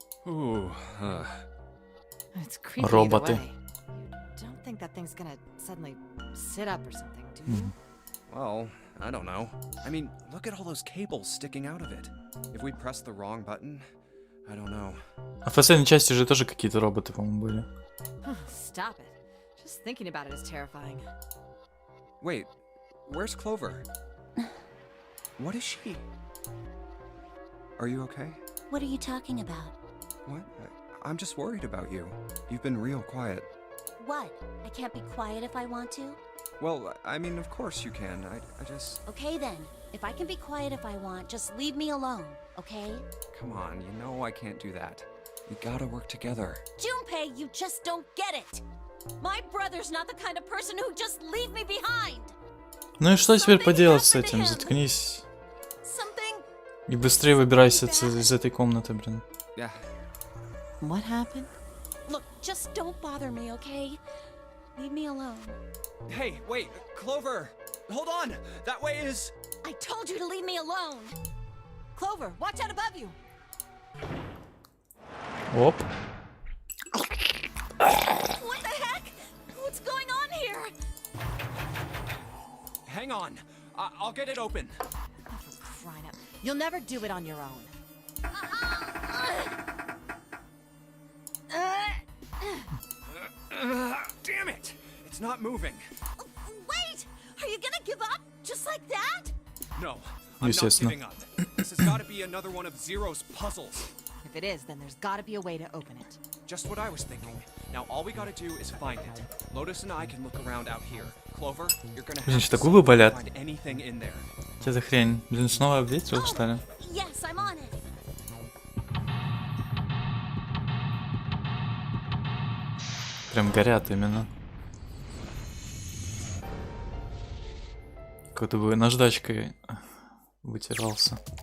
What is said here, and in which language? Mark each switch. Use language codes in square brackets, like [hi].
[en] Ooh, It's creepy [ru] Роботы. [en] either way. You don't think that thing's gonna suddenly sit up or something, do you? well, I don't know. I mean, look at all those cables sticking out of it. If we press the wrong button, I don't know. [ru] А в последней части же тоже какие-то роботы, по-моему, были. [en] Stop it. Just thinking about it is terrifying. Wait, where's Clover? What is she? Are you okay? What are you talking about? What? I'm just worried about you. You've been real quiet. What? I can't be quiet if I want to? Well, I mean, of course you can. I just... Okay then. If I can be quiet if I want, just leave me alone, okay? Come on, you know I can't do that. We gotta work together. Junpei, you just don't get it! My brother's not the kind of person who'd just leave me behind! [ru] Ну и что теперь поделать с этим? Заткнись. [en] Something... [ru] И быстрее выбирайся из этой комнаты, блин. [en] Yeah. What happened? Look, just don't bother me, okay? Leave me alone. Hey, wait, Clover! Hold on! That way is... I told you to leave me alone! Clover, watch out above you! Оп. What the heck? What's going on here? Hang on. I'll get it open. For crying out. You'll never do it on your own. Damn it! It's not moving. Wait! Are you gonna give up? Just like that? No, I'm not [ru] Естественно. [en] giving up. This has got to be another one of Zero's puzzles. If it is, then there's gotta be a way to open it. Just what I was thinking. Now all we gotta do is find it. Lotus and I can look around out here. Clover, you're gonna [ru] Блин, [en] have [ru] что [en] to [ru] губы болят? [en] find anything in there. [ru] Что за хрень? Блин, снова обветрил, что ли? [en] Yes, I'm on it. [ru] Прям горят именно. Как будто бы наждачкой вытирался.